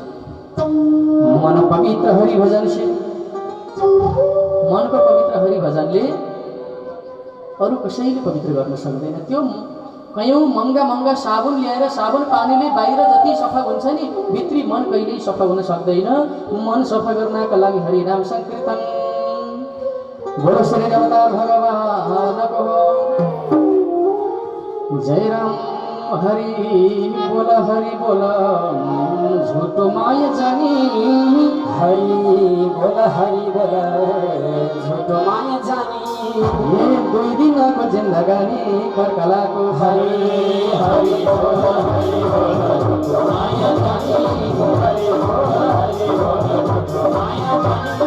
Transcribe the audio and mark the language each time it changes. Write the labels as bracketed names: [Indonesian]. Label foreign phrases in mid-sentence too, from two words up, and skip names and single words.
[Hindi] मन पवित्र हरिभजन से, [Nepali] मनको पवित्र हरिभजनले अरू कसैले पवित्र गर्न सक्दैन। त्यो कयौँ महँगा साबुन ल्याएर साबुन पानीले बाहिर जति सफा हुन्छ नि, भित्री मन कहिल्यै सफा हुन सक्दैन। मन सफा गर्नका लागि हरिनाम संकीर्तन बोलो श्री अवतार भगवानको जय राम हरि बोल झूठो माया जानी, हरि बोल झूठो माया जानी। ये 2 दिनको जिन्दगानी कर्कलाको हरि बोल झूठो माया जानी, हरि बोल झूठो माया जानी।